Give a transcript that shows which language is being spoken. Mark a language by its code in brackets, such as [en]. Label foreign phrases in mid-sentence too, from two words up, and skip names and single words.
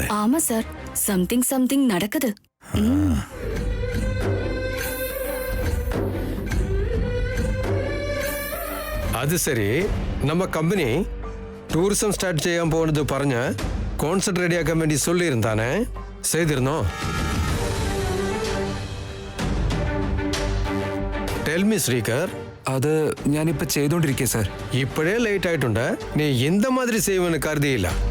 [ta] ஆமா சார், சம்திங் நடக்குது. அது சரி, நம்ம கம்பெனி [en] tourism start [ml] ചെയ്യാൻ പോകുന്നത് പറഞ്ഞ് കോൺസെപ്റ്റ് റെഡിയാക്കാൻ വേണ്ടി சொல்லியிருந்தானே, ചെയ്തിരുന്നോ? [en] tell me Sreekar. [ml] അത് ഞാനിപ്പോൾ ചെയ്തുകൊണ്ടിരിക്കുക സാർ. ഇപ്പോഴേ ലേറ്റ് ആയിട്ടുണ്ട്. നീ എന്ത മാതിരി ചെയ്യുമെന്ന് കരുതിയില്ല.